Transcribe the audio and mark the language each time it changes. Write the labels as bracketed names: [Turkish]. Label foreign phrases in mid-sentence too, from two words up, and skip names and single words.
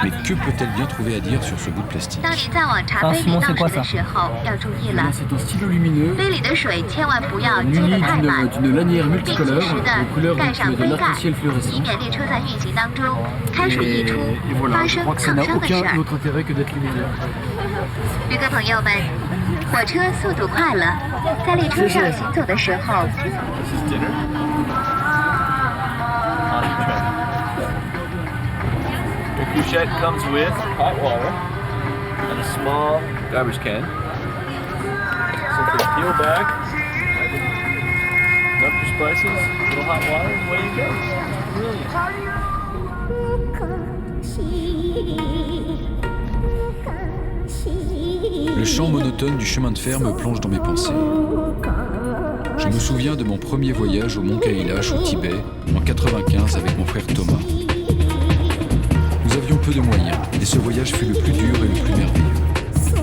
[French] Mais que peut-elle bien trouver à dire sur ce bout de plastique? Simon, c'est quoi ça? C'est un stylo lumineux muni d'une lanière multicolore aux couleurs de l'arc-en-ciel fluorescent. Et voilà, je crois que ça n'a aucun autre intérêt que d'être lumineux. [Chinese] 旅客朋友们，火车速度快了，在列车上行走的时候， [English] The couchette comes with hot water and a small garbage can. Simply peel back, dump your spices, a little hot water, and away you go. Brilliant. [French] Le chant monotone du chemin de fer me plonge dans mes pensées. Je me souviens de mon premier voyage au Mont Kailash au Tibet en 1995 avec mon frère Thomas. Nous avions peu de moyens et ce voyage fut le plus dur et le plus merveilleux.